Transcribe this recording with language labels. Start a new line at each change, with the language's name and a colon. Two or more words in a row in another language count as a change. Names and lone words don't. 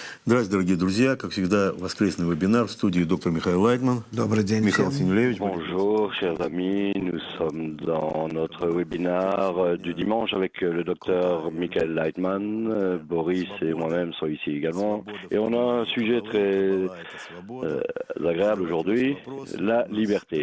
Russian: Здравствуйте, дорогие друзья. Как всегда, воскресный вебинар в студии доктор Михаил Лайтман. Добрый день Михаил всем. Синюлевич.
French: Bonjour, chers amis. Nous sommes dans notre webinaire du dimanche avec le docteur Michael Leitman. Boris et moi-même sont ici également. Et on a un sujet très agréable aujourd'hui, la liberté.